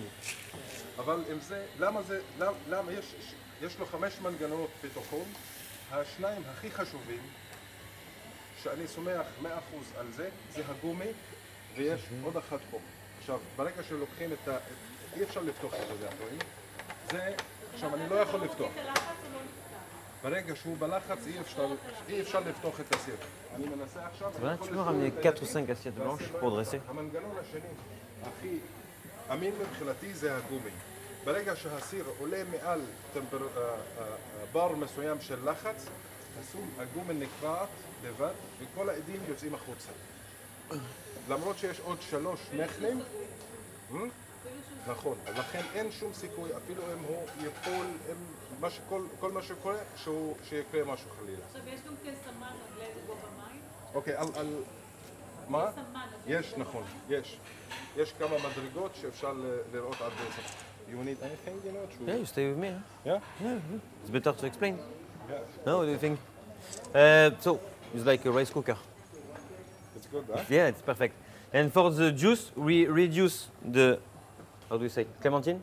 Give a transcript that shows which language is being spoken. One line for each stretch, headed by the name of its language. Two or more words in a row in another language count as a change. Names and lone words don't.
Hebrew: אבל עם זה, למה יש לו 5 מנגנונות ביטחון, השניים הכי חשובים, שאני סומך 100% על זה, זה הגומי, ויש עוד אחת פה. עכשיו, ברגע שלוקחים את אי אפשר לפתוח את זה, זה, עכשיו אני לא יכול לפתוח. ברגע שהוא בלחץ אי אפשר לפתוח את הסיר. אני מנסה עכשיו...
French: Tu peux ramener 4 ou 5 assiettes blanches pour dresser?
Hebrew: המנגנון השני, הכי אמין מבחינתי זה הגומי. ברגע שהסיר עולה מעל בר מסוים של לחץ, הגומי נקרעת לבד וכל העדים יוצאים החוצה. למרות שיש עוד 3 מכלים, נכון, לכן אין שום סיכוי, אפילו אם הוא ייפול, כל מה שקורה, שיקרה משהו חלילה. עכשיו יש גם כסמן על איזה גובה מים? אוקיי, מה? יש, נכון, יש כמה מדרגות שאפשר לראות עד זה.
English: You need anything, you know? Yeah, you stay with me. Huh? Yeah? Yeah. It's better to explain. Yeah. No, what do you think? So, it's like a rice cooker. It's good, huh? Yeah, it's perfect. And for the juice, we reduce the, how do you say, clementine?